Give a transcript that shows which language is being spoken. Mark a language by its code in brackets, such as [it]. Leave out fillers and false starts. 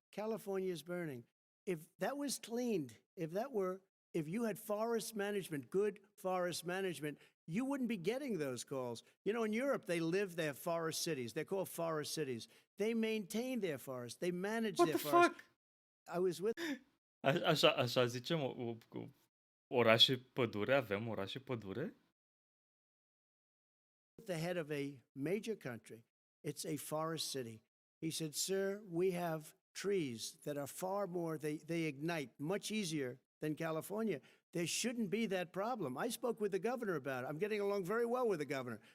[en] California's burning. If that was cleaned, if you had forest management, good forest management, you wouldn't be getting those calls. You know, in Europe, they have forest cities. They're called forest cities. They maintain their forests. They manage What their forests. fuck? I was with [ro] Așa zicem, oraș și pădure, avem oraș și pădure? [en] The head of a major country, it's a forest city. He said, "Sir, we have trees that are far more, they ignite much easier than California. There shouldn't be that problem." I spoke with the governor about it. I'm getting along very well with the governor.